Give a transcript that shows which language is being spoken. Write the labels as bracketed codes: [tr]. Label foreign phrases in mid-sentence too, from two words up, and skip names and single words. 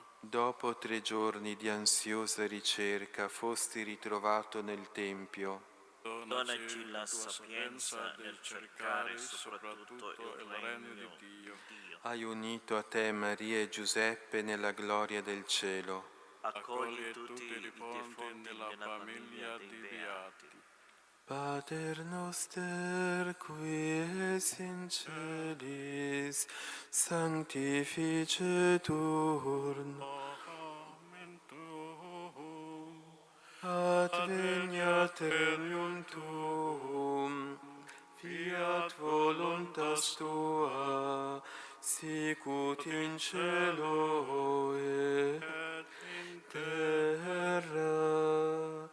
[it] Dopo 3 giorni di ansiosa ricerca fosti ritrovato nel Tempio. Donaci la sapienza nel cercare soprattutto il regno di Dio. Hai unito a te Maria e Giuseppe nella gloria del cielo. accogli tutti i defunti nella famiglia dei beati. [la] Pater noster, qui es in celis, sanctificetur nomen tuum, adveniat regnum tuum, fiat voluntas tua, sicut in cielo et in terra.